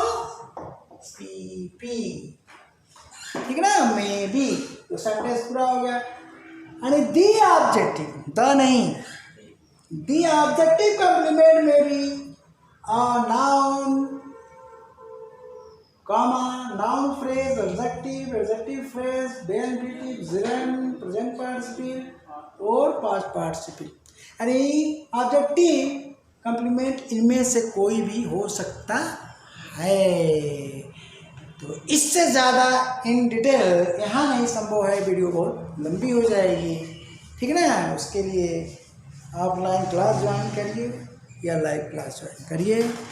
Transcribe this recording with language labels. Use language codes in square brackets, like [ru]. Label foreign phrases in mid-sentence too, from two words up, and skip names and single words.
[hi] पीपी, ठीक ना, [en] maybe. तो सेंटेंस [hi] पूरा हो गया। यानी [en] the objective, the नहीं, the objective complement [hi] में भी [en] noun comma, noun phrase, adjective phrase, then infinitive, gerund, present participle और past participle। [hi] यानी [en] objective complement [hi] इनमें से कोई भी हो सकता है। तो इससे ज़्यादा [en] in detail [hi] यहाँ नहीं संभव है, वीडियो बहुत लंबी हो जाएगी, ठीक है ना। उसके लिए [en] offline class [hi] ज्वाइन करिए या [en] live class [hi] ज्वाइन करिए।